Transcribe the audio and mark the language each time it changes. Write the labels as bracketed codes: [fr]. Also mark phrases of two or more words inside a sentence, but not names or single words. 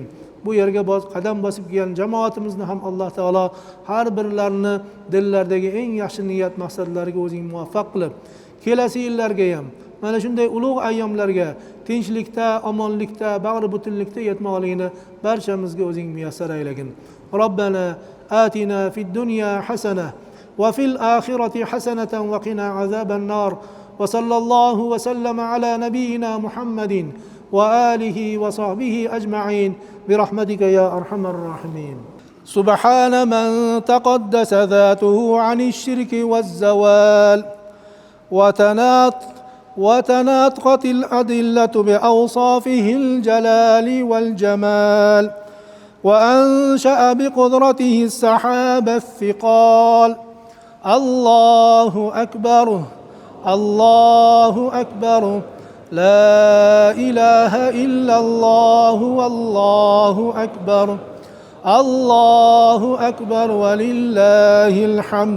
[uz] Bu yerga qadam bosib kelgan jamoatimizni ham Alloh taolo har birlarini dillaridagi eng yaxshi niyat maqsadlariga o'zing muvaffaq qilib, kelasi yillarga ham mana shunday ulug' ayyomlarga tinchlikda, omonlikda, bag'ri butunlikda yetmoqligini barchamizga o'zing muyassar aylagin. [ar] ربنا آتنا في الدنيا حسنة وفي الآخرة حسنة وقنا عذاب النار. وصلى الله وسلم على نبينا محمد وعلى آله وصحبه أجمعين برحمتك يا أرحم الراحمين. سبحان من تقدس ذاته عن الشرك والزوال. وتناطقت الأدلة بأوصافه الجلال والجمال وأنشأ بقدرته السحاب الثقال. الله أكبر الله أكبر لا إله إلا الله والله أكبر الله أكبر ولله الحمد.